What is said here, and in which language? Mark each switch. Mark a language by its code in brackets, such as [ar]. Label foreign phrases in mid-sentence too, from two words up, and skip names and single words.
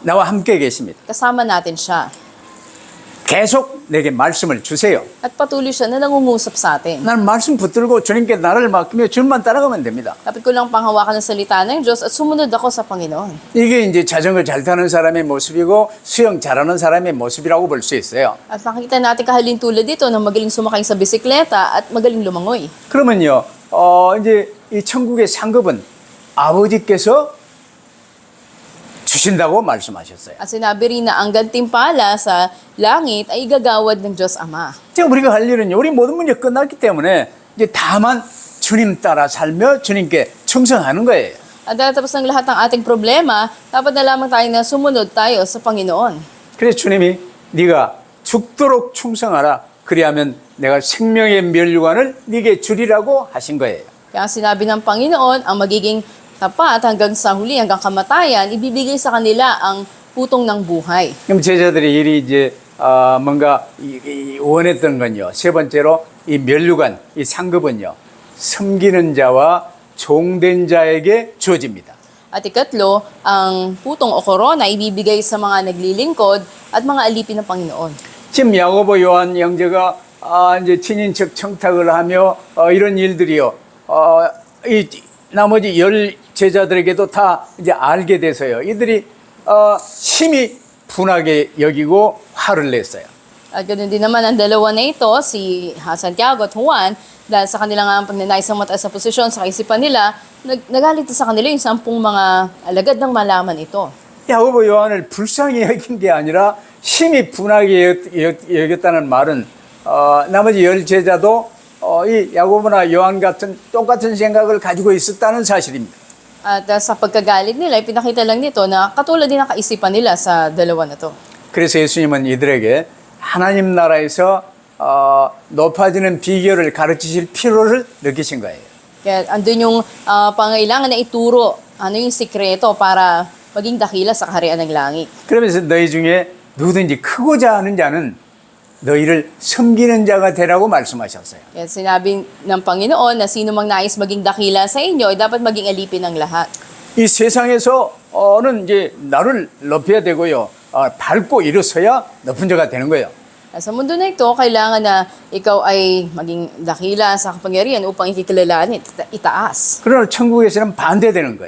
[ko] 나와 함께 계십니다. [tl] Kasama natin siya. [ko] 계속 내게 말씀을 주세요. [tl] At patuloy siya na nangungusap sa atin. [ko] 나는 말씀 붙들고 주님께 나를 맡기며 주님만 따라가면 됩니다. [tl] Dapat ko lang panghawakan ng salita ng Diyos at sumunod ako sa Panginoon. [ko] 이게 이제 자전거 잘 타는 사람의 모습이고 수영 잘하는 사람의 모습이라고 볼 수 있어요. [tl] At makikita natin kahalin tulad dito na magaling sumakay sa bisikleta at magaling lumangoy. [ko] 그러면요, 이제 이 천국의 상급은 아버지께서 주신다고 말씀하셨어요. [tl] At sinabi rin na ang gantimpala sa langit ay igagawad ng Diyos Ama. [ko] 지금 우리가 할 일은 우리 모든 문제 끝났기 때문에 이제 다만 주님 따라 살며 주님께 충성하는 거예요. [tl] At dahil tapos ng lahat ng ating problema, dapat na lamang tayo na sumunod tayo sa Panginoon. [ko] 그래서 주님이 네가 죽도록 충성하라. 그리하면 내가 생명의 면류관을 네게 주리라고 하신 거예요. [tl] Kaya sinabi ng Panginoon, ang magiging tapat hanggang sa huli, hanggang kamatayan, ibibigay sa kanila ang putong ng buhay. [ko] 그럼 제자들의 일이 이제 뭔가 원했던 건요. 세 번째로 이 면류관, 이 상급은요. 섬기는 자와 종된 자에게 주어집니다. [tl] At ikatlo, ang putong o korona ibibigay sa mga naglilingkod at mga alipin ng Panginoon. [ko] 지금 야고보 요한 형제가 이제 친인척 청탁을 하며 이런 일들이요. 이 나머지 10제자들에게도 다 이제 알게 돼서요. 이들이 심히 분하게 여기고 화를 냈어요. [tl] At ganoon din naman ang dalawa na ito, si Santiago at Juan, dahil sa kanilang pagnanais ng mataas na posisyon sa kaisipan nila, nagalit sa kanila yung 10 mga alagad ng malaman ito. [ko] 야고보 요한을 불쌍히 여긴 게 아니라 심히 분하게 여겼다는 말은 나머지 10제자도 이 야고보나 요한 같은 똑같은 생각을 가지고 있었다는 사실입니다. [tl] At sa pagkagalit nila, ipinakita lang nito na katulad din ang kaisipan nila sa dalawa na to. [ko] 그래서 예수님은 이들에게 하나님 나라에서 높아지는 비결을 가르치실 필요를 느끼신 거예요. [tl] Kaya andun yung pangailangan na ituro, ano yung sikreto para maging dakila sa kaharian ng langit. [ko] 그러면서 너희 중에 누구든지 크고자 하는 자는 너희를 섬기는 자가 되라고 말씀하셨어요. [tl] Kaya sinabi ng Panginoon na sino mang nais maging dakila sa inyo, ay dapat maging alipin ng lahat. [ko] 이 세상에서는 이제 나를 높여야 되고요. 밟고 일어서야 높은 자가 되는 거예요. [tl] Sa mundo na ito, kailangan na ikaw ay maging dakila sa kapangyarihan upang ikikilalanin, itaas. [ko] 그러나 천국에서는 반대되는 거예요.